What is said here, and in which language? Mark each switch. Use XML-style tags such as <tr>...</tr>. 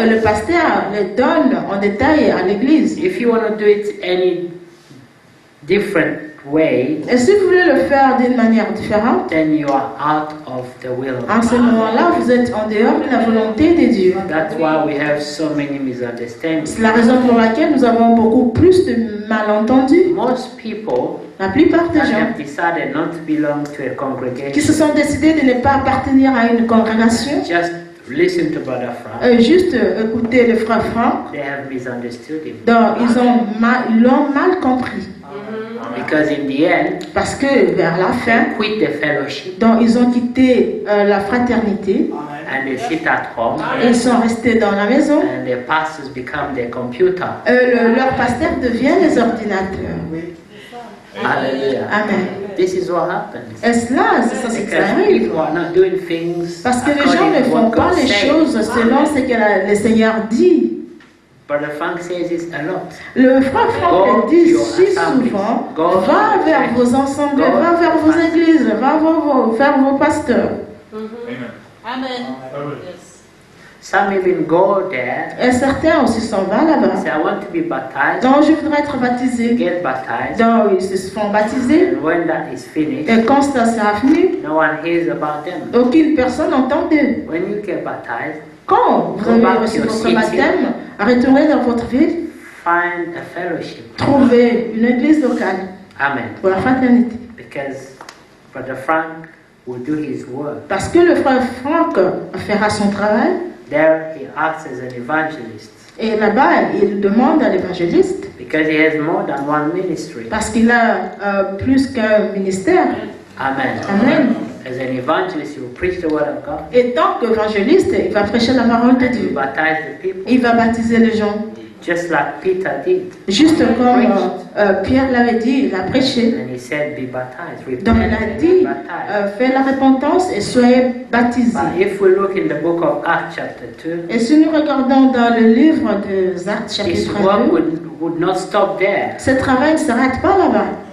<fr>Et le pasteur le donne en détail à l'église.</fr> <en>If you want to do it any different way,</en> <fr>Et si vous voulez le faire d'une manière différente,</fr> <en>then you are out of the will of</en> <fr>en ce</fr> <en>God.</en> <fr>moment-là, vous êtes en dehors de la volonté de Dieu.</fr> <en>That's why we have so many misunderstandings.</en> <fr>C'est la raison pour laquelle nous avons beaucoup plus de malentendus.</fr> <en>Most people</en> <fr>La plupart des</fr> <en>that</en> <fr>gens</fr> <en>have decided not to belong to a</en> <fr>qui</fr> <en>congregation</en> <fr>se sont décidés de ne pas appartenir à une congrégation,</fr> <en>just listen to Brother Frank.</en> <fr>juste écouter le frère Franck,</fr> <en>They have misunderstood him.</en> <fr>donc ils l'ont mal compris.</fr> <en>Because in the end,</en> <fr>Parce que vers la fin,</fr> <en>they quit the fellowship</en> <fr>donc ils ont quitté la fraternité</fr> <en>and they sit at home</en> <fr>et ils sont restés dans la maison.</fr> <en>and the pastors become their computer.</en> <fr>Leur pasteur devient les ordinateurs.</fr> <en>Hallelujah.</en> <fr>Amen.</fr> <en>This is what happens.</en> <fr>Et cela, c'est ça ce qui</fr> <en>Because</en> <fr>arrive.</fr> <en>people are not doing things</en> <fr>Parce que les gens</fr> <en>according</en> <fr>ne</fr> <en>to</en> <fr>font</fr> <en>what</en> <fr>pas</fr> <en>God</en> <fr>les</fr> <en>says.</en> <fr>choses selon ce que le Seigneur dit.</fr> <en>Brother Frank says this a lot.</en> <fr>Le frère Franck le dit si souvent, va vers vos assemblées, va vers vos églises, va vers vos pasteurs.</fr> <en>Amen. Yes. Some even go there,</en> <fr>Et certains aussi s'en vont là-bas.</fr> <en>say, I want to be baptized,</en> <fr>Donc je voudrais être baptisé.</fr> <en>get baptized,</en> <fr>Donc ils se font baptiser.</fr> <en>and when that is finished,</en> <fr>Et quand ça sera fini,</fr> <en>no one hears about them.</en> <fr>aucune personne n'entend d'eux.</fr> <en>When you get baptized,</en> <fr>Quand vous avez reçu votre baptême, retournez dans votre ville,</fr> <en>find a fellowship.</en> <fr>trouvez une église locale</fr> <en>Amen.</en> <fr>pour la fraternité.</fr> <en>Because Brother Frank will do his work.</en> <fr>Parce que le frère Franck fera son travail.</fr> <en>There he acts as an evangelist.</en> <fr>Et là-bas, il demande à l'évangéliste,</fr> <en>Because he has more than one ministry.</en> <fr>parce qu'il a plus qu'un ministère.</fr> <en>Amen.</en> <fr>Amen.</fr> <en>As an evangelist, he will preach the word of God.</en> <fr>Et tant qu'évangéliste, il va prêcher la parole de</fr> <en>He will</en> <fr>Dieu.</fr> <en>baptize the people.</en> <fr>Il va baptiser les gens.</fr> <en>Just like Peter did.</en> <fr>Juste comme Pierre l'avait dit, il a prêché.</fr> <en>And he said, be baptized. Repent</en> <fr>Donc il a</fr> <en>and</en> <fr>dit,</fr> <en>be baptized.</en> <fr>faites la repentance et soyez baptisés.</fr> <en>But if we look in the book of Acts chapter 2,</en> <fr>Et si nous regardons dans le livre de Actes</fr> <en>his</en> <fr>chapitre</fr> <en>work</en> <fr>2,</fr> <en>would not stop there.</en> <fr>ce travail ne s'arrête pas là-bas.</fr>